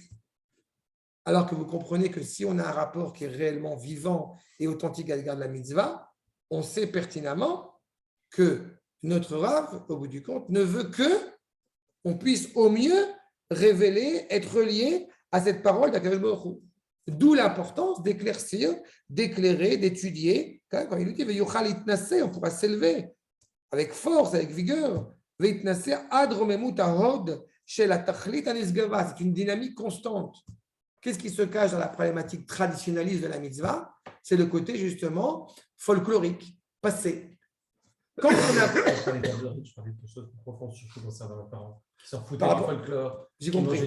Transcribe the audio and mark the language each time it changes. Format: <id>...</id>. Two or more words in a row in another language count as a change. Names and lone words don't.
<fr>Alors que vous comprenez que si on a un rapport qui est réellement vivant et authentique à l'égard de la mitzvah, on sait pertinemment que notre Rav, au bout du compte, ne veut que on puisse au mieux révéler, être relié à cette parole d'</fr> <he>הקדוש ברוך הוא.</he> <fr>D'où l'importance d'éclaircir, d'éclairer, d'étudier. Quand il dit</fr> <he>ויוכל התנשא,</he> <fr>on pourra s'élever avec force, avec vigueur.</fr> <he>ויתנשא עד רוממות ההוד של התכלית הנשגבה.</he> <fr>C'est une dynamique constante. Qu'est-ce qui se cache dans la problématique traditionnaliste de la mitzvah? C'est le côté justement folklorique, passé. Quand on a... Je parlais pas de rite, je parlais de quelque chose de profond, surtout concernant mes parents, qui s'en foutaient Par du rapport- folklore, J'ai qui compris.</fr>